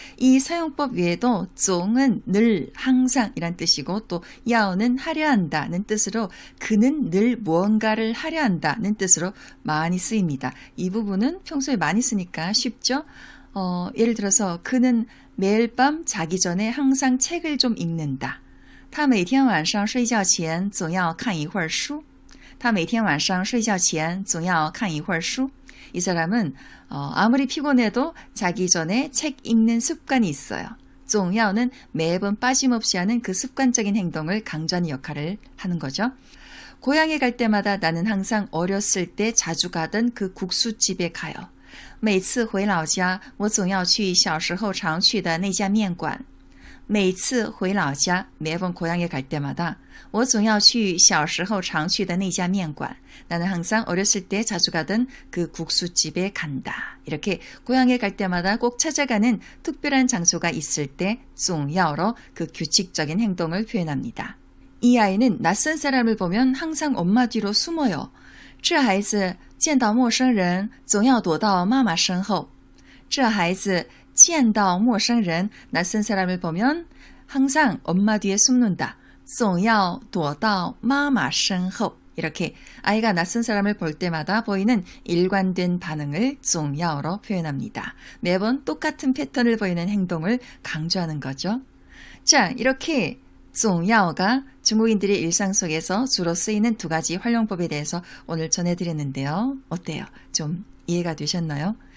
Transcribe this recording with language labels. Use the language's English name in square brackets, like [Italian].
[Korean] 이 사용법 외에도 重은 늘, 항상 이란 뜻이고 또 要는 하려 한다는 뜻으로 그는 늘 무언가를 하려 한다는 뜻으로 많이 쓰입니다. 이 부분은 평소에 많이 쓰니까 쉽죠? 예를 들어서 그는 매일 밤 자기 전에 항상 책을 좀 읽는다. [Chinese] 他每天晚上睡觉前总要看一会儿书他每天晚上睡觉前总要看一会儿书 [Korean] 이 사람은 아무리 피곤해도 자기 전에 책 읽는 습관이 있어요. 重要는 매번 빠짐없이 하는 그 습관적인 행동을 강조하는 역할을 하는 거죠. 고향에 갈 때마다 나는 항상 어렸을 때 자주 가던 그 국수집에 가요. [Chinese] 每次回老家我总要去小时候常去的那家面馆每次回老家 [Korean] 매번 고향에 갈 때마다 [Chinese] 我总要去小时候常去的那家面馆 [Korean] 나는 항상 어렸을 때 자주 가던 그 국수집에 간다. 이렇게 고향에 갈 때마다 꼭 찾아가는 특별한 장소가 있을 때 重要로 그 규칙적인 행동을 표현합니다. 이 아이는 낯선 사람을 보면 항상 엄마 뒤로 숨어요. [Chinese] 这孩子见到陌生人总要躲到妈妈身后这孩子见到陌生人 [Korean] 낯선 사람을 보면 항상 엄마 뒤에 숨는다. [Chinese] 总要躲到妈妈身后 [Korean] 이렇게 아이가 낯선 사람을 볼 때마다 보이는 일관된 반응을 重要로 표현합니다. 매번 똑같은 패턴을 보이는 행동을 강조하는 거죠. 자, 이렇게 重要가 중국인들의 일상 속에서 주로 쓰이는 두 가지 활용법에 대해서 오늘 전해드렸는데요. 어때요? 좀 이해가 되셨나요?